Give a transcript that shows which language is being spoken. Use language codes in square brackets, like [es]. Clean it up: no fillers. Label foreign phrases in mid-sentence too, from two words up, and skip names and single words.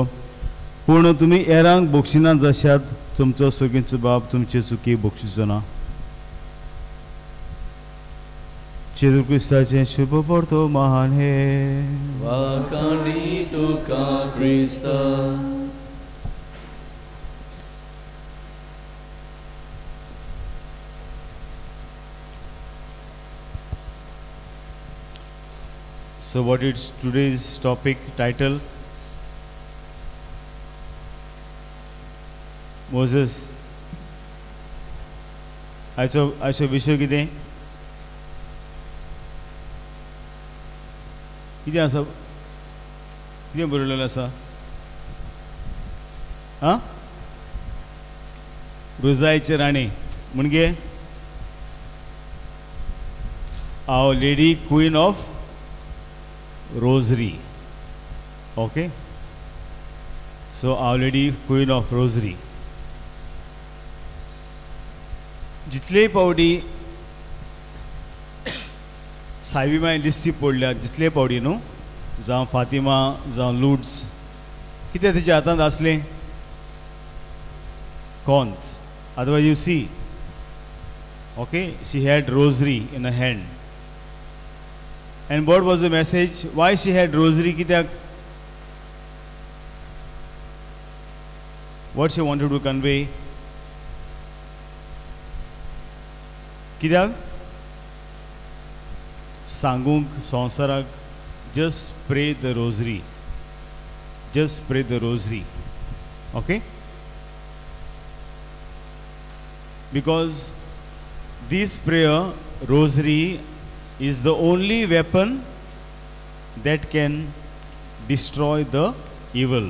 [kok] पूण तुमी हेरांक बक्षिना जशात तुमचो सुगींचो बाब तुमच्यो चुकी बक्षिचो ना. जेजू क्रिस्ताचें शुभ वर्तमान हे. वाखाणी तुका क्रिस्ता. [en] So what is today's topic title? Moses. [kok] आयचो विशय कितें? कितें आसा? कितें बरयलेलें आसा? आं? रोजायचे राणी म्हणजे [en] Our Lady Queen of Rosary. Okay, so Our Lady Queen of Rosary. [kok] जितले पावडी सायबी माय लिस्टी पडल्या जितले पावडी न्हू जावं फातिमा जावं लुड्स कितें तेच्या हातांत आसलें [en] कोंत otherwise you see okay she had rosary in a hand and what was the message why she had rosary कित्याक what she wanted to convey [kok] कित्याक सांगूंक संवसाराक [en] just pray the rosary, just pray the rosary, okay, because this prayer rosary is the only weapon that can destroy the evil.